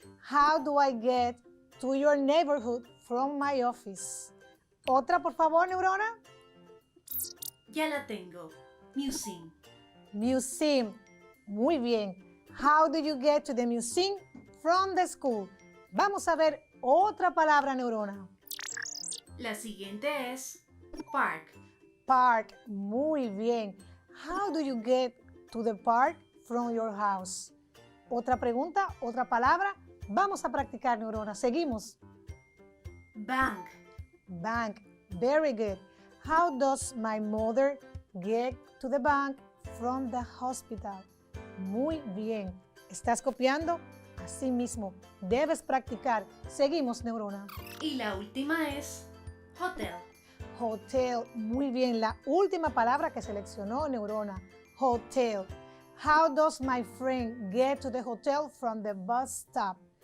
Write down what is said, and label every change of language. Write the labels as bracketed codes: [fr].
[en] How do I get to your neighborhood from my office? [es] Otra, por favor, Neurona. Ya la tengo. Museum. Museum, muy bien. [en] How do you get to the museum from the school? [es] Vamos a ver otra palabra, Neurona. La siguiente es park. Park, muy bien. [en] How do you get to the park from your house? [es] Otra pregunta, otra palabra. Vamos a practicar, Neurona. Seguimos. [en] Bank. Bank, very good. How does my mother get to the bank from the hospital? [es] Muy bien. ¿Estás copiando? Así mismo. Debes practicar. Seguimos, Neurona. Y la última es hotel. Hotel, muy bien. La última palabra que seleccionó Neurona. Hotel. [en] How does my friend get to the hotel from the bus stop?